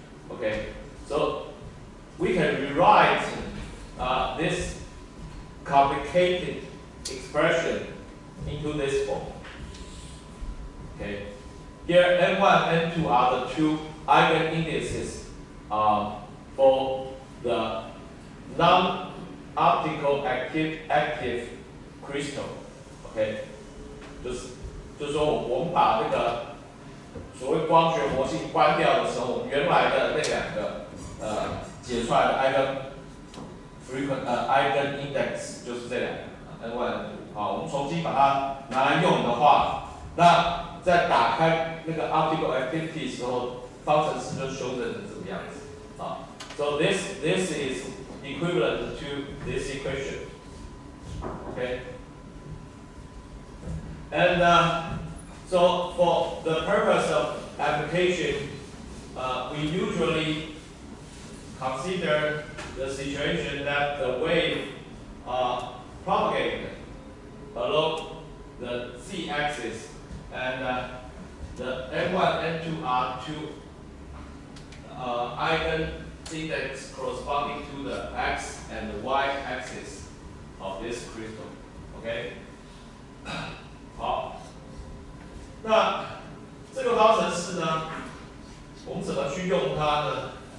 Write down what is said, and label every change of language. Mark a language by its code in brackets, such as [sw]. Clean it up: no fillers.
[en] Okay, so we can rewrite this complicated expression into this form. Okay, here n1 and n2 are the two eigenindices for the non-optical active crystal. [zh] Okay， 就是说我们把这个所谓光学活性关掉的时候，原来的那两个解出来的eigen index 就是这两个 n1 n2。好，我们重新把它拿来用的话，那在打开那个 optical activity 的时候，方程式就修正成这个样子啊。 [en] So this is equivalent to this equation. Okay. And so for the purpose of application, we usually consider the situation that the wave propagated along the z-axis, and the n1, n2 are two eigenindex corresponding to the x and the y-axis of this crystal. Okay. [zh] 好，那这个方程式呢，我们怎么去用它呢？